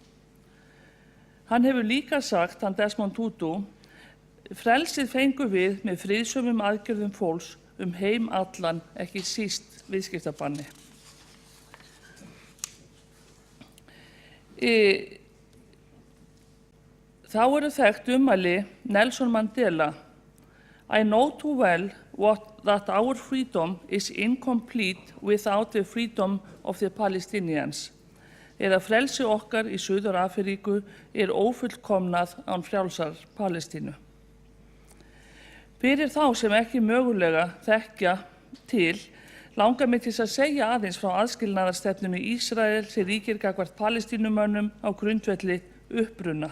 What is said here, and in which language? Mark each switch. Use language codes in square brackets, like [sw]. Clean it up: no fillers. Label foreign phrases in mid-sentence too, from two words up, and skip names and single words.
[is] Hann hefur líka sagt, hann Desmond Tutu, frelsið fengum við með friðsömum aðgerðum fólks heim allan, ekki síst viðskiptabanni. Þá eru þekkt ummæli Nelson Mandela: [en] I know too well that our freedom is incomplete without the freedom of the Palestinians. [is] Eða frelsi okkar í Suður-Afríku ófullkomnað án frjálsar Palestínu. Fyrir þá sem ekki mögulega þekkja til, langar mig til að segja aðeins frá aðskilnaðarstefnunni Ísrael sem ríkir gagnvart Palestínumönnum á grundvelli uppruna.